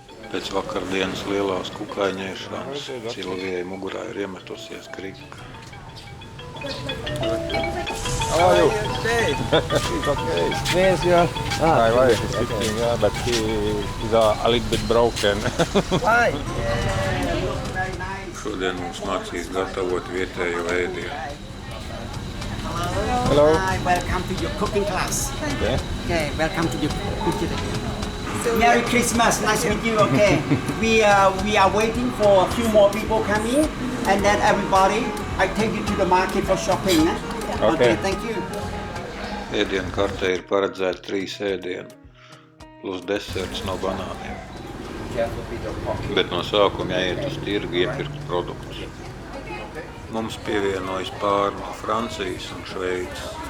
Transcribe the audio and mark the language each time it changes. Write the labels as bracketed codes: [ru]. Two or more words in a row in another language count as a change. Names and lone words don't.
[lv] Pēc vakardienas lielās kukaiņēšanas Silvijai mugurā ir iemetusies krika. [en] How are you? Okay. He's okay. Where's your... My wife is sitting, yeah, but he's a little bit broken. Why? [lv] Šodien mums mācīs gatavot vietējo ēdienu. [en] Hello. Hi, welcome to your cooking class. Okay. Okay, welcome to your cooking. Merry Christmas, nice to meet you. Okay, we are waiting for a few more people coming, and then everybody, I take you to the market for shopping. Okay. Thank you. [lv] Ēdienu kartē ir paredzēti 3 ēdieni, plus deserts no banāniem. Bet no sākuma jāiet uz tirgu iepirkt produktus. Mums pievienojas pāri no Francijas un Šveices.